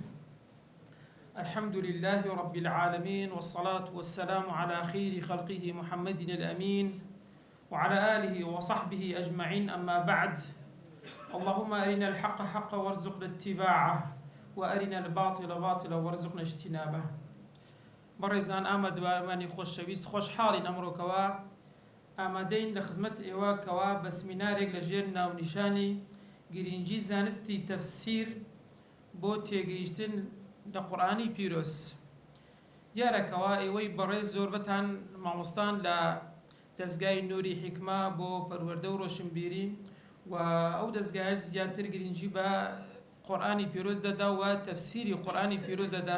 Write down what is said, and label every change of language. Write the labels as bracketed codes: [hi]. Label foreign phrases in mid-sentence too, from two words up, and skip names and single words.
[ar] الحمد لله رب العالمين، والصلاة والسلام على خير خلقه محمد الأمين وعلى آله وصحبه أجمعين، أما بعد. اللهم أرنا الحق حقا وارزقنا اتباعه، وأرنا الباطل باطلا وارزقنا اجتنابه. [ckb] بەڕێزان ئامادەوارمانی خۆشەویست، خۆشحاڵین ئەمڕۆکەوە ئامادەین لە خزمەت ئێوەکەوە بە سمینارێک لە ژێر ناونیشانی گرنگی زانستی تەفسیر بۆ تێگەیشتن لە قورئانی پیرۆز. دیارەکەوە ئێوەی بەڕێز زۆربەتان مامۆستان لە دەستگای نووری حیکمە بۆ پەروەردە و ڕۆشنبیری، و ئەو دەستگایش زیاتر گرنگی بە قورئانی پیرۆز دەدا و تەفسیری قورئانی پیرۆز دەدا.